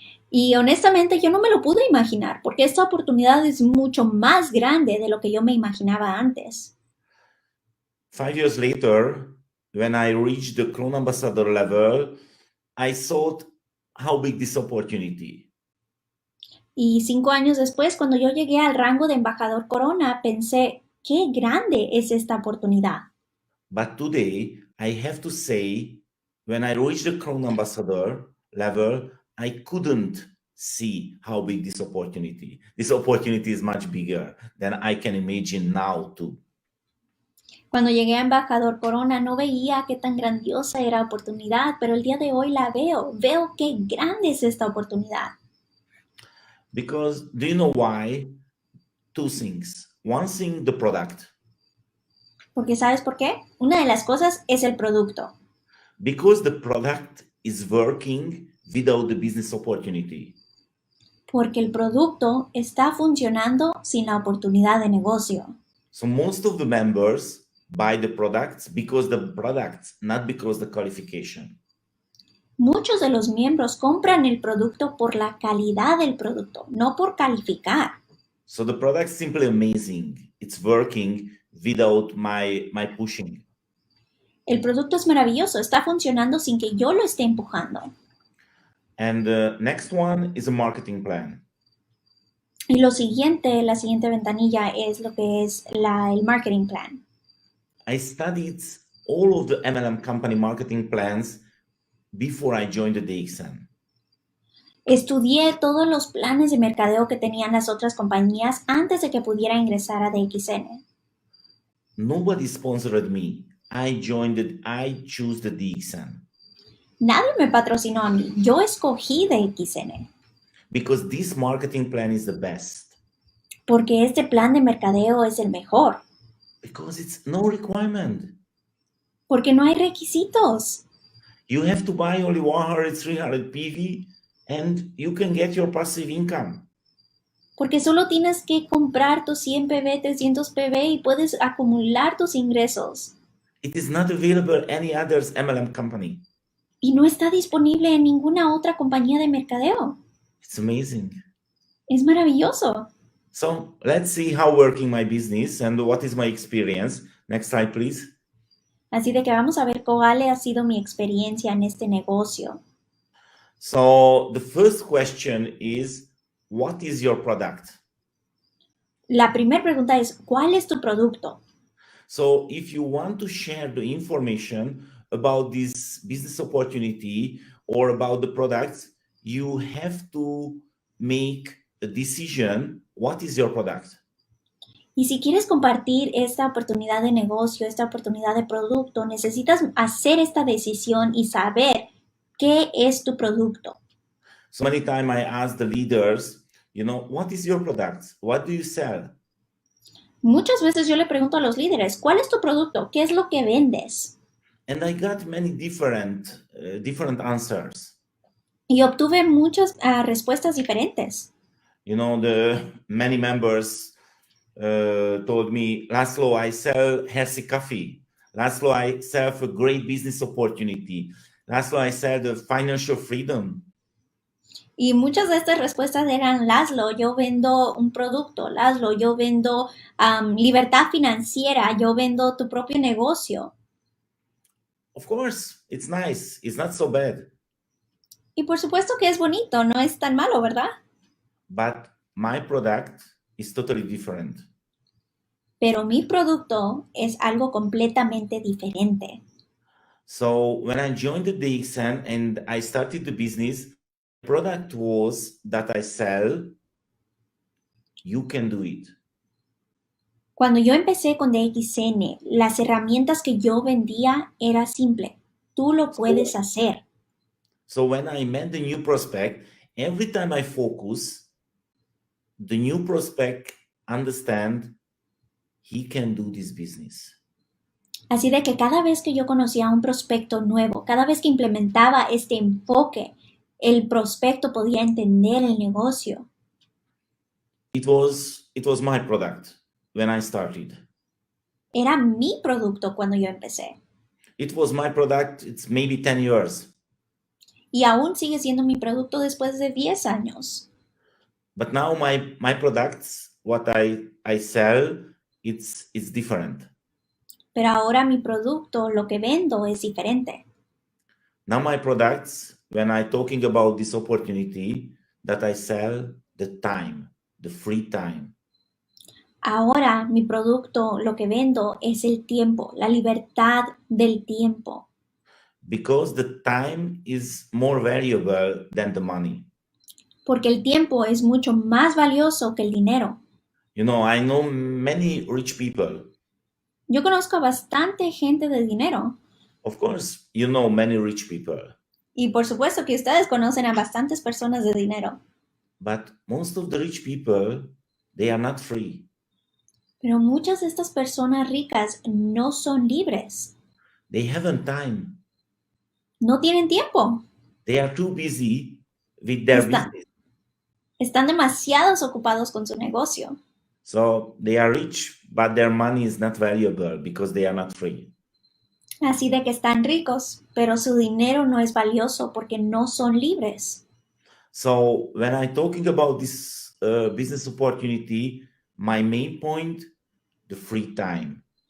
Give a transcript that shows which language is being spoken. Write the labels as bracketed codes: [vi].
[es] Y honestamente yo no me lo pude imaginar, porque esta oportunidad es mucho más grande de lo que yo me imaginaba antes. [en] 5 years later, when I reached the Crown Ambassador level, I thought how big this opportunity. [es] Y 5 años después, cuando yo llegué al rango de embajador Corona, pensé, qué grande es esta oportunidad. [en] But today, I have to say, when I reached the Crown Ambassador level, I couldn't see how big this opportunity. This opportunity is much bigger than I can imagine now too. [es] Cuando llegué a embajador Corona no veía qué tan grandiosa era la oportunidad, pero el día de hoy la veo. Veo qué grande es esta oportunidad. [en] Because do you know why? 2 things. One thing, the product. [es] Porque ¿sabes por qué? Una de las cosas es el producto. [en] Because the product is working without the business opportunity. [es] Porque el producto está funcionando sin la oportunidad de negocio. [en] So most of the members buy the products because the products, not because the qualification. [es] Muchos de los miembros compran el producto por la calidad del producto, no por calificar. [en] So the product is simply amazing. It's working without my pushing. [es] El producto es maravilloso, está funcionando sin que yo lo esté empujando. [en] And the next one is a marketing plan. [es] Y la siguiente ventanilla es lo que es el marketing plan. [en] I studied all of the MLM company marketing plans before I joined the DXN. [es] Estudié todos los planes de mercadeo que tenían las otras compañías antes de que pudiera ingresar a DXN. [en] Nobody sponsored me. I choose the DXN. [es] Nadie me patrocinó a mí. Yo escogí DXN. [en] Because this marketing plan is the best. [es] Porque este plan de mercadeo es el mejor. [en] Because it's no requirement. [es] Porque no hay requisitos. [en] You have to buy only 100, 300 PV and you can get your passive income. [es] Porque solo tienes que comprar tus 100 PV, 300 PV y puedes acumular tus ingresos. [en] It is not available any other MLM company. [es] Y no está disponible en ninguna otra compañía de mercadeo. [en] It's amazing. [es] Es maravilloso. [en] So let's see how working my business and what is my experience. Next slide, please. [es] Así de que vamos a ver cuál ha sido mi experiencia en este negocio. [en] So the first question is, what is your product? [es] La primera pregunta es, ¿cuál es tu producto? [en] So if you want to share the information about this business opportunity or about the products, you have to make a decision. What is your product? [es] Y si quieres compartir esta oportunidad de negocio, esta oportunidad de producto, necesitas hacer esta decisión y saber qué es tu producto. [en] So many times I ask the leaders, what is your product? What do you sell? [es] Muchas veces yo le pregunto a los líderes, ¿cuál es tu producto? ¿Qué es lo que vendes? [en] And I got many different answers. [es] Y obtuve muchas respuestas diferentes. [en] The many members told me, Laszlo, I sell healthy coffee. Laszlo, I sell a great business opportunity. Laszlo, I sell the financial freedom. [es] Y muchas de estas respuestas eran, Laszlo, yo vendo un producto. Laszlo, yo vendo libertad financiera. Yo vendo tu propio negocio. [en] Of course, it's nice. It's not so bad. [es] Y por supuesto que es bonito, no es tan malo, ¿verdad? [en] But my product is totally different. [es] Pero mi producto es algo completamente diferente. [en] So when I joined the DXN and I started the business, the product was that I sell, you can do it. [es] Cuando yo empecé con DXN, las herramientas que yo vendía era simple. Tú lo puedes hacer. [en] So when I met the new prospect, every time I focus, the new prospect understand he can do this business. [es] Así de que cada vez que yo conocía a un prospecto nuevo, cada vez que implementaba este enfoque, el prospecto podía entender el negocio. [en] It was my product when I started. [es] Era mi producto cuando yo empecé. [en] It was my product, it's maybe 10 years. [es] Y aún sigue siendo mi producto después de 10 años. [en] But now my products, what I sell, it's different. [es] Pero ahora mi producto, lo que vendo, es diferente. [en] Now my products, when I talking about this opportunity, that I sell the time, the free time. [es] Ahora mi producto, lo que vendo, es el tiempo, la libertad del tiempo. [en] Because the time is more valuable than the money. [es] Porque el tiempo es mucho más valioso que el dinero. [en] I know many rich people. [es] Yo conozco a bastante gente de dinero. [en] Of course, you know many rich people. [es] Y por supuesto que ustedes conocen a bastantes personas de dinero. [en] But most of the rich people, they are not free. [es] Pero muchas de estas personas ricas no son libres. [en] They haven't time. [es] No tienen tiempo. [en] They are too busy with their business. [es] Están demasiados ocupados con su negocio. [en] So they are rich, but their money is not valuable because they are not free. [es] Así de que están ricos, pero su dinero no es valioso porque no son libres. [en] So when I'm talking about this business opportunity, my main point, the free time.